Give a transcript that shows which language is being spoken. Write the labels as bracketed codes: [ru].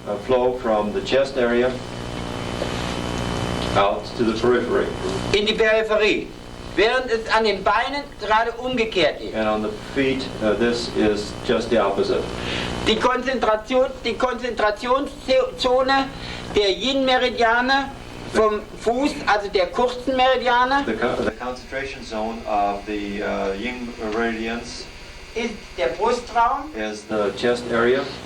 [en] flow from the chest area out to the periphery, [de] in die Peripherie, während es an den Beinen gerade umgekehrt ist. [en] and on the feet this is just the opposite. [de] Die Konzentrationszone der Yin-Meridiane vom Fuß, also der kurzen Meridiane, [en] The concentration zone of the yin meridians [de] ist der Brustraum. [en] is the chest area.